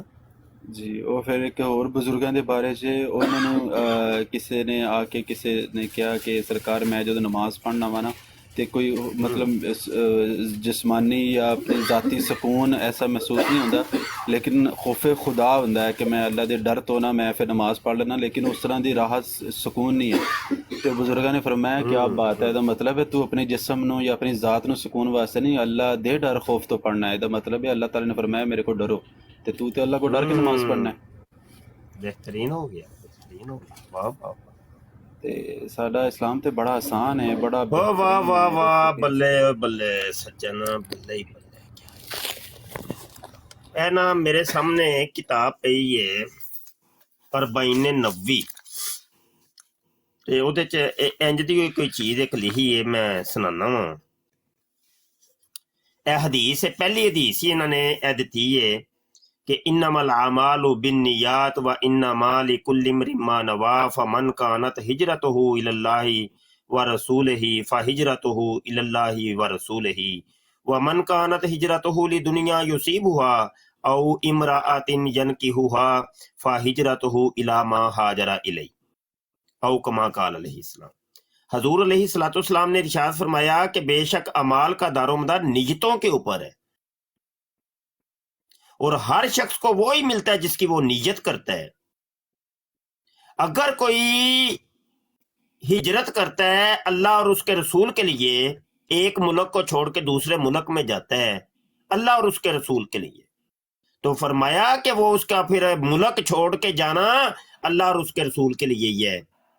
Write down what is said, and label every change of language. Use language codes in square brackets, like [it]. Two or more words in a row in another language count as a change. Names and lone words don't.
[ur] جی، اور پھر ایک اور [pa] بزرگاں دے بارے چ [ur] انہوں نے کسی نے آ کے کسی نے کہا کہ سرکار میں جب نماز پڑھنا وا نا تے کوئی مطلب جسمانی یا اپنی ذاتی سکون ایسا محسوس نہیں ہوتا، لیکن خوف خدا ہوتا ہے کہ میں [pa] اللہ دے ڈر تو نہ میں پھر نماز پڑھ لینا، [ur] لیکن اس طرح دی راحت سکون نہیں ہے۔ تو بزرگاں نے فرمایا کہ آپ بات ہے، دا مطلب ہے تو [pa] اپنے جسم نو یا اپنی ذات نو [ur] سکون واسطے نہیں، [pa] اللہ دے ڈر خوف تو پڑھنا ہے، [ur] دا مطلب ہے اللہ تعالیٰ نے فرمایا میرے کو ڈرو، تو اللہ کو ڈر کے نماز پڑھنا ہے۔ بہترین ہو گیا، بہترین ہو گیا، واہ واہ [pa] تے ساڈا اسلام تے بڑا آسان ہے، بڑا واہ واہ واہ واہ، بلے بلے سجن، بلے ہی بلے۔ اے نا میرے سامنے کتاب پئی ہے اربعین نووی، تے اودے چ انج دی کوئی چیز ایک لکھی ہے، میں سنانا وا۔ اے حدیث ہے، پہلی حدیث ہی انہوں نے اے دتی ہے کہ [ar] انما الاعمال بالنیات وانما لکل امرئ ما نوى فمن كانت ہجرته الى الله ورسوله فهجرته الى الله ورسوله ومن كانت هجرته لدنيا يصيبها او امرأة ينكحها فهجرته الى ما هاجر اليه او كما قال علیہ السلام۔ [ur] حضور علیہ الصلوۃ والسلام نے ارشاد فرمایا کہ بے شک اعمال کا دار و مدار نیتوں کے اوپر ہے، اور ہر شخص کو وہی ملتا ہے جس کی وہ نیت کرتا ہے۔ اگر کوئی ہجرت کرتا ہے اللہ اور اس کے رسول کے لیے، ایک ملک کو چھوڑ کے دوسرے ملک میں جاتا ہے اللہ اور اس کے رسول کے لیے، تو فرمایا کہ وہ اس کا پھر ملک چھوڑ کے جانا اللہ اور اس کے رسول کے لیے ہی ہے۔